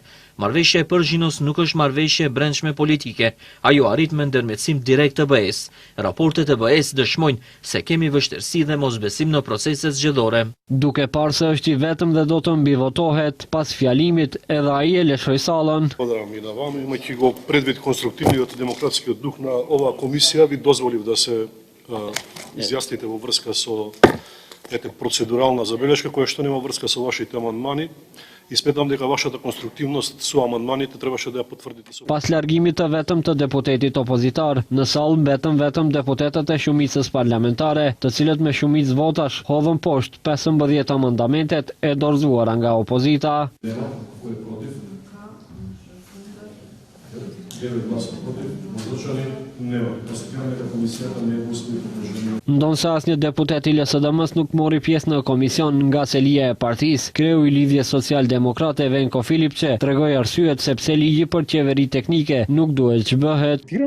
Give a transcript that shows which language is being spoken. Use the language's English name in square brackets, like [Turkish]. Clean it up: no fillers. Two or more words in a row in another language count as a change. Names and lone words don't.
[Albanian] Marrëveshja e Përgjinos nuk është marrëveshje brendshme politike, ajo arrit me ndërmjetësim direkt të BE-s. Raportet e BE-s dëshmojnë se kemi vështirësi dhe mosbesim në proceset zgjedhore. Duke parë se është i vetëm dhe do të mbivotohet, pas fjalimit edhe ai e lëshoi sallën. [Macedonian] Имайки го предвид конструктивниот демократскиот дух на оваа комисија, ви дозволив да се изјасните во врска со процедурална забелешка која што нема врска со вашите амандмани. И сметам дека вашата конструктивност со amandmaните требаше да ја потврдите со. [Albanian] Pas largimit të vetëm të deputetit opozitar, në sallë mbetën vetëm deputetët e shumicës parlamentare, të cilët me shumicë votash hodhën poshtë 15 amendamentet e dorëzuara nga opozita. Ndonëse asnjë deputet i LSDM-s nuk mori pjesë në komision nga selia e partisë, kreu i Lidhjes Social-Demokrate Venko Filipçe tregoi arsyet sepse ligji për qeveri teknike nuk duhet që bëhet.